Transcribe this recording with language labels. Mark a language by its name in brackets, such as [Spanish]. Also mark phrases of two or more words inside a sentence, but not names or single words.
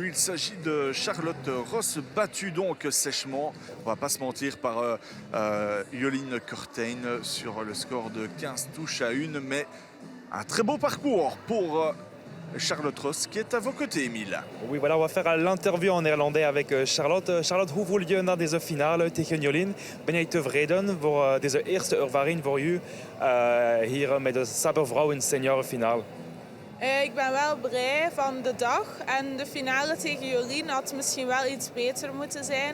[French] Il s'agit de Charlotte Ross, battue donc sèchement, on va pas se mentir, par Jolien Kortein sur le score de 15 touches à 1. Mais un très beau parcours pour Charlotte Ross qui est à vos côtés, Émile. Oui, voilà, on va faire l'interview en néerlandais avec Charlotte. [Dutch] Charlotte, hoe voel je na deze finale tegen Jolien? Ben jij tevreden voor deze eerste ervaring voor u hier met de Saber Vrouwen seniorenfinale? Ik ben wel blij van de dag en de finale tegen Jolien had misschien wel iets beter moeten zijn.